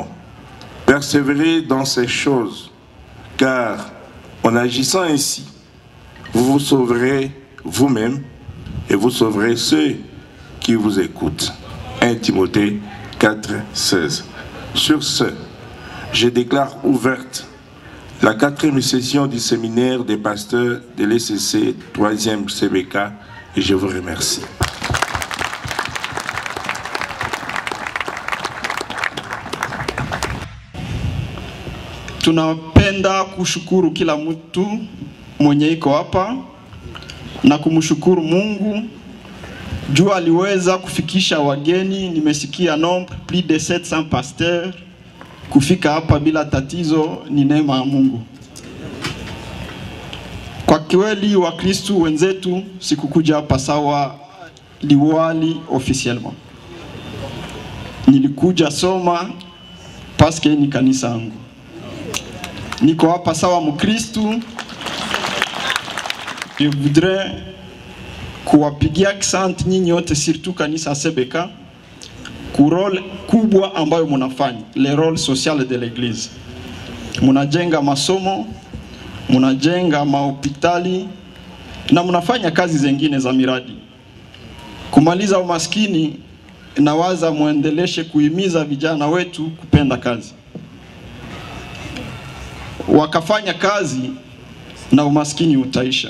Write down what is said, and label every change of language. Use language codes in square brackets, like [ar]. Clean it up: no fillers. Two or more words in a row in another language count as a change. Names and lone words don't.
[fr] Persévérez dans ces choses, car en agissant ainsi, vous vous sauverez vous-même et vous sauverez ceux qui vous écoutent. 1 Timothée 4, 16. Sur ce, je déclare ouverte la 4e session du séminaire des pasteurs de l'ECC 3e CBK et je vous remercie. [sw] Tunapenda kushukuru kila mtu mwenye iko hapa na kumshukuru Mungu juu aliweza kufikisha wageni. Nimesikia [fr] nombre plus de 700 pasteurs [sw] kufika hapa bila tatizo, ni neema ya Mungu. Kwa kweli wa Kristu wenzetu, sikukuja hapa sawa liwali officiellement. Nilikuja soma paske ni kanisa yangu. Niko hapa sawa Mkristu. [fr] Je voudrais [sw] kuwapigia accent nyinyi wote, surtout kanisa CBK, ku role kubwa ambayo munafanya, [fr] le rôle social de l'église. [sw] Munajenga masomo, munajenga mahopitali na munafanya kazi zingine za miradi. Kumaliza umaskini, nawaza muendeleshe kuhimiza vijana wetu kupenda kazi. Wakafanya kazi na umaskini utaisha.